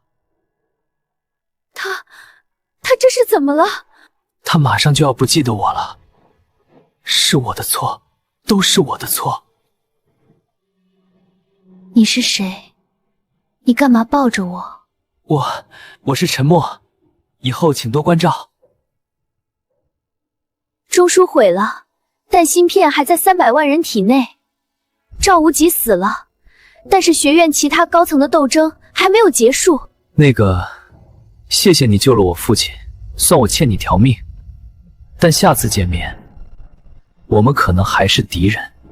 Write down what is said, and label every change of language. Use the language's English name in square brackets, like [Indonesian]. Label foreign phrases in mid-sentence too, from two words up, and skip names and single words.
[Chinese] 他這是怎麼了？他馬上就要不記得我了，是我的錯，都是我的錯。你是誰？你幹嘛抱着我？我是沉默，以後請多關照。中樞毀了，但芯片還在300萬人體內。趙無極死了，但是學院其他高層的鬥爭還沒有結束。那個，謝謝你救了我父親，算我欠你條命。但下次見面， 我们可能還是敵人。